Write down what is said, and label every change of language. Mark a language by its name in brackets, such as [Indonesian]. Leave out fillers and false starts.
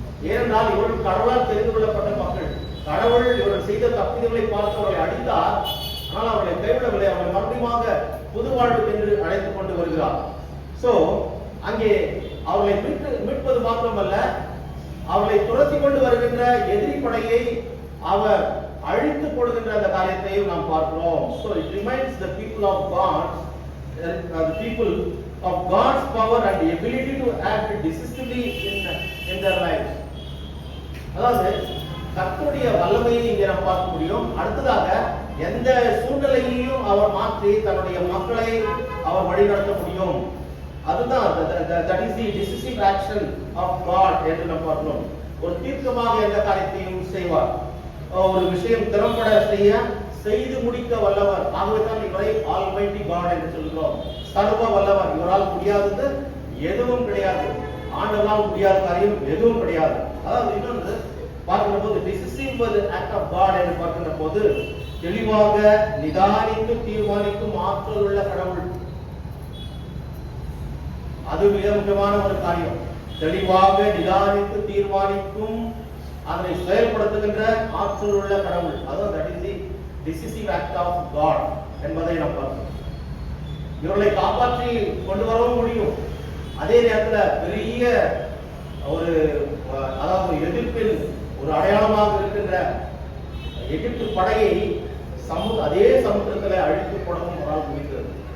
[Tamil] ஏனென்றால் இவர்கள் கடவுளால் தெரிந்து கொள்ளப்பட்ட மக்கள். கடவுள் இவர்கள் செய்த தப்பிதங்களை பார்த்து அவர்களை அடித்தார், ஆனால் அவர்களை கைவிடவில்லை. அவர்களை மறுபடியும் புது வாழ்வுக்கு என்று அழைத்துக் கொண்டு வருகிறார். சோ அங்கே அவர்களை மீட்பது மாத்திரமல்ல, அவர்களை துரத்தி கொண்டு வருகின்ற எதிரி படையை அவர் அழித்து போடுகின்ற அந்த காரியத்தையும் நாம் பார்க்கிறோம். [English] So it reminds the people of God, the people of God's power and the ability to act decisively in their lives. [Tamil] அதாவது கர்த்தருடைய வல்லமையை இங்கே நாம் பார்க்க முடியும். அடுத்ததாக எந்த சூழ்நிலையையும் அவர் மாற்றி தன்னுடைய மக்களை அவர் வழிநடத்த முடியும். அதுதான் [English] that is the decisive action of God [Tamil] என்று நாம் பார்க்கிறோம். ஒரு தீர்க்கமாக எந்த காரியத்தையும் செய்வார், ஒரு விஷயம் திறம்பட செய்து முடிக்க வல்லவர். ஆகவே தான் இவரை ஆல்மைட்டி காட் என்று சொல்கிறோம். சர்வ வல்லவர். இவரால் முடியாதது எதுவும் கிடையாது, ஆண்டவரால் முடியாத காரியம் எதுவும் கிடையாது. அதாவது இன்னொன்று பார்க்கிற போது [English] decisive act of God [Tamil] என்று பார்க்கின்ற போது தெளிவாக நிதானித்து தீர்மானிக்கும் ஆற்றல் உள்ள கடவுள். அது மிக முக்கியமான ஒரு காரியம். தெளிவாக நிதானித்து தீர்மானிக்கும், அதனை செயல்படுத்துகின்ற ஆற்றல் உள்ள கடவுள். அதான் [English] that is the decisive act of God [Tamil] என்பதை நாம் பார்க்கிறோம். இவர்களை காப்பாற்றி கொண்டு வரவும் முடியும். அதே நேரத்தில் பெரிய ஒரு அதாவது எகிப்தில் ஒரு அடையாளமாக இருக்கின்ற எகிப்து படையை அதே சமுத்திரத்தில் அழித்து போடவும் ஒரு நாள் முடிக்கிறது.